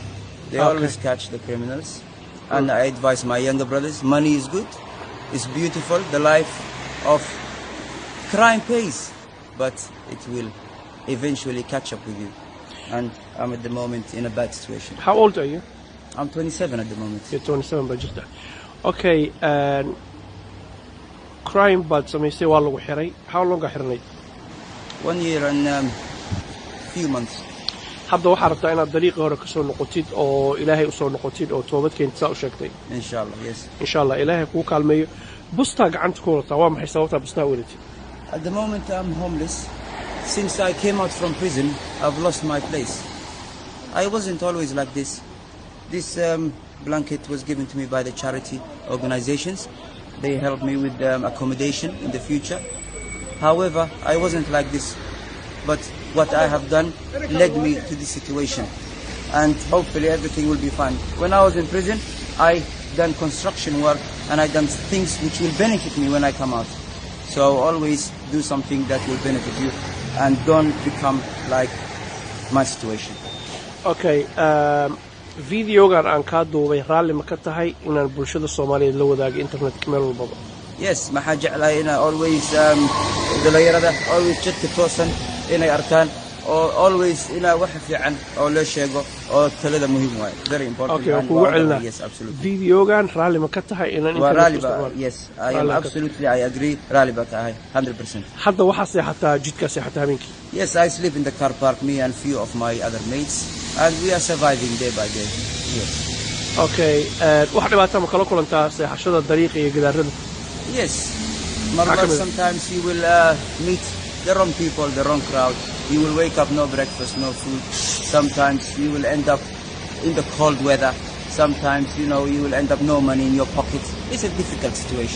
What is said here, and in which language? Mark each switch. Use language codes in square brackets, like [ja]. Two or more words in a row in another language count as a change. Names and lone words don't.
[en] They always catch the criminals. And I advise my younger brothers, money is good, it's beautiful, the life of crime pays, but it will eventually catch up with you. And I'm at the moment in a bad situation. How old are you? I'm 27 at the moment. You're 27, but just that. Okay, and crime, but some say [so] waa lagu xiray. [en] How long are you 1 year and few months. [so] hadda waxaad rabtaa inaad dariiqii hore ka soo noqotid oo Ilaahay u soo noqotid oo toobad keenta u sheegtay. [en] Inshallah, yes. [so] Inshallah, Ilaahay kuu kaalmeeyo. Busta gacanta ku wadataa waa maxay sababta busta weelati? [en] At the moment I'm homeless. Since I came out from prison, I've lost my place. I wasn't always like this. This blanket was given to me by the charity organizations. They helped me with accommodation in the future. However, I wasn't like this. But what I have done led me to this situation. And hopefully everything will be fine. When I was in prison, I done construction work and I done things which will benefit me when I come out. So always do something that will benefit you and don't become like my situation. [so] Okay, videogan aan ka duubay raalli ma ka tahay inaan bulshada Soomaaliyeed la wadaago internet meel walba? Yes, ma xajeclaa ina always dhalinyarada always jidka toosan inay arkaan oo always ina wax fiican oo la sheego oo talada muhiim waay. [en] Very important. Okay, yes, absolutely. [so] Videogan raalli ma ka tahay inaan internet? [en] Yes, I am absolutely, I agree. [so] Raalli ba tahay 100%. Hadda waxa seexataa jidka seexataa habeenkii? [en] Yes, I sleep in the car park, me and few of my other mates, and we are surviving day by day. Yes. [so] Okay, waxa dhibaato ma kala kulantaa seexashada dariiqa iyo gidaarada? [en] Yes. Sometimes you will meet the wrong people, the wrong crowd. You will wake up, no breakfast, no food. Sometimes you will end up in the cold weather. Sometimes, you will end up no money in your pocket. It's a difficult situation.